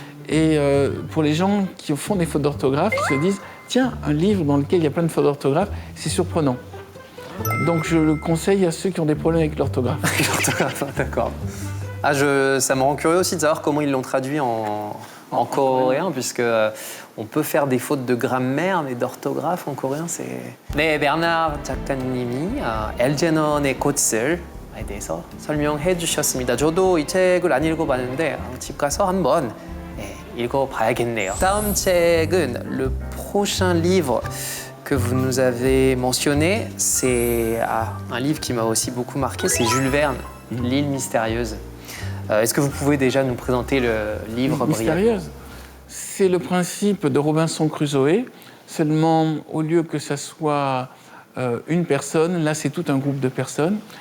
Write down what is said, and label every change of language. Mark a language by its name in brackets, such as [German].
[French] Et pour les gens qui font des fautes d'orthographe, ils se disent « Tiens, un livre dans lequel il y a plein de fautes d'orthographe, c'est surprenant ». Donc je le conseille à ceux qui ont des problèmes avec l'orthographe. D'accord. Ah, ça me rend curieux aussi de savoir comment ils l'ont traduit en coréen, puisque on peut faire des fautes de grammaire, mais d'orthographe en coréen, c'est... [Korean] 네, 베르나르 작가님이 엘제넌의 꽃을에 대해서 설명해 주셨습니다. 저도 이 책을 안 읽어봤는데 집 가서 한번 읽어봐야겠네요. 다음 책은 [French] le prochain livre que vous nous avez mentionné, c'est un livre qui m'a aussi beaucoup marqué, c'est Jules Verne, L'île mystérieuse. Est-ce que vous pouvez déjà nous présenter le livre mystérieuse? C'est le principe de Robinson Crusoe, seulement au lieu que ça soit une personne, là c'est tout un groupe de personnes.